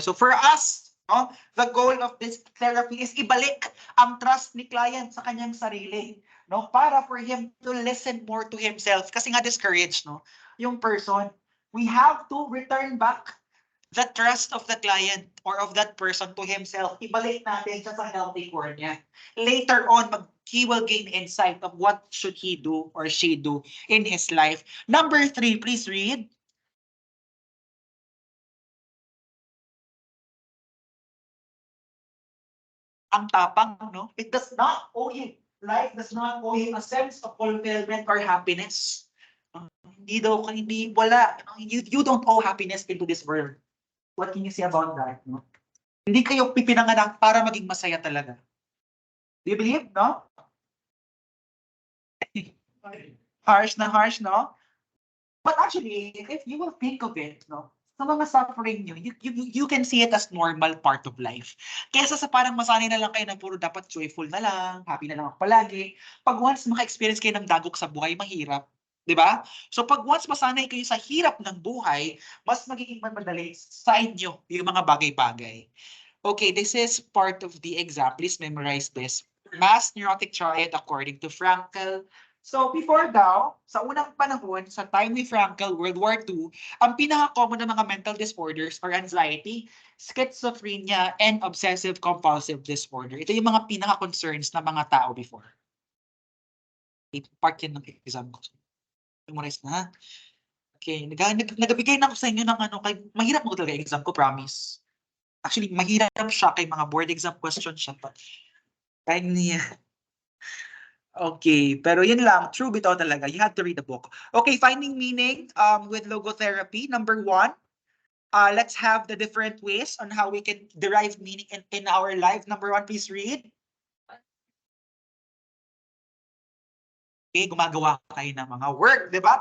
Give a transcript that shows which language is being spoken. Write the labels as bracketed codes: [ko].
[en] So for us, no, the goal of this therapy is [tl] ibalik ang trust ni client sa kanyang sarili, [en] no, para for him to listen more to himself. [tl] Kasi nga discouraged, no, yung person, [en] we have to return back the trust of the client or of that person to himself. [tl] Ibalik natin siya sa healthy core niya. [en] Later on, he will gain insight of what should he do or she do in his life. Number three, please read. [tl] Ang tapang, no? [en] It does not owe you. Life does not owe you a sense of fulfillment or happiness. [tl] Hindi daw, hindi, wala. [en] You don't owe happiness into this world. What can you say about that, no? [tl] Hindi kayo pipinanganak para maging masaya talaga. [en] Do you believe, no? Harsh, no? But actually, if you will think of it, no, [tl] sa mga suffering nyo, [en] you can see it as normal part of life. [tl] Kesa sa parang masanay na lang kayo na puro dapat joyful na lang, happy na lang ako palagi. Pag once maka-experience kayo ng dagok sa buhay, mahirap. Di ba? So pag once masanay kayo sa hirap ng buhay, mas magiging madali sa inyo yung mga bagay-bagay. [en] Okay, this is part of the exam. Please memorize this. Mass neurotic triad according to Frankl. [tl] So before daw, sa unang panahon, sa time ni Frankl, World War II, ang pinaka-common na mga mental disorders or anxiety, schizophrenia, and obsessive-compulsive disorder. Ito yung mga pinaka-concerns ng mga tao before. Part yan ng exam ko. Memorize na. Okay, nagabigay na ako sa inyo ng ano, kay mahirap mo talaga exam ko, promise. Actually, mahirap siya kay mga board exam questions siya. Kaya niya. Okay, pero yun lang. True bitaw talaga. [en] You have to read the book. Okay, finding meaning with logotherapy. Number one, let's have the different ways on how we can derive meaning in our life. Number one, please read. [tl] Okay, gumagawa kayo ng mga work, di ba?